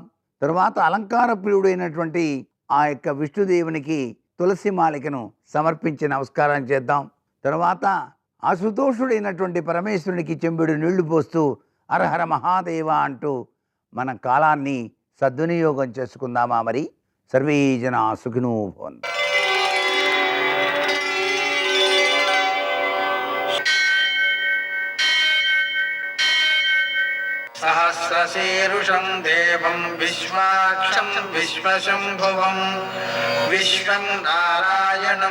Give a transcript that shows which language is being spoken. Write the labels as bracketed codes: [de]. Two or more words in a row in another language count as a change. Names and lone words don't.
[te] తరువాత అలంకార ప్రియుడైనటువంటి ఆ యొక్క విష్ణుదేవునికి తులసి మాలికను సమర్పించి నమస్కారం చేద్దాం. తరువాత ఆశుతోషుడైనటువంటి పరమేశ్వరునికి చెంబుడు నీళ్లు పోస్తూ [sa] హరహర మహాదేవ [te] అంటూ మన కాలాన్ని సద్వినియోగం చేసుకుందామా? మరి [sa] సర్వే జనా సుఖినో భవంతు. सहस्रशीर्षं देवं विश्वाक्षं विश्वशम्भुवं विश्वं नारायणं